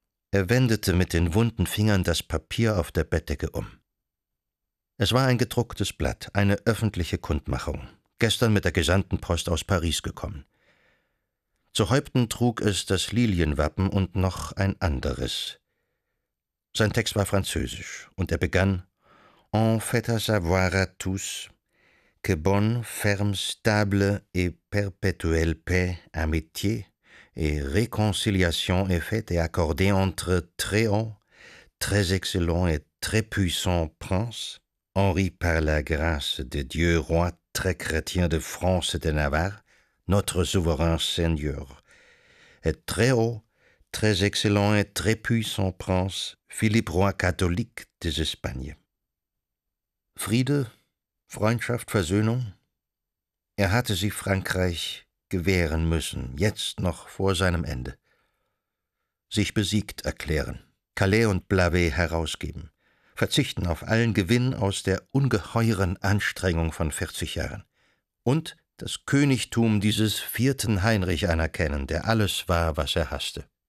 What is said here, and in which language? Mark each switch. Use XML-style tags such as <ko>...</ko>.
<de>Er wendete mit den wunden Fingern das Papier auf der Bettdecke um. Es war ein gedrucktes Blatt, eine öffentliche Kundmachung, gestern mit der Gesandtenpost aus Paris gekommen. Zu Häupten trug es das Lilienwappen und noch ein anderes. Sein Text war französisch und er begann:</de> <fr>En fait à savoir à tous que bonne, ferme, stable et perpétuelle paix, amitié et réconciliation est faite et accordée entre très haut, très excellent et très puissant prince, Henri par la grâce de Dieu, roi très chrétien de France et de Navarre, notre souverain seigneur, et très haut, très excellent et très puissant prince, Philippe roi catholique des Espagnes.</fr> <de>Friede, Freundschaft, Versöhnung, er hatte sie Frankreich gewähren müssen, jetzt noch vor seinem Ende. Sich besiegt erklären, Calais und Blavet herausgeben, verzichten auf allen Gewinn aus der ungeheuren Anstrengung von 40 Jahren und das Königtum dieses 4. Heinrich anerkennen, der alles war, was er hasste.</de>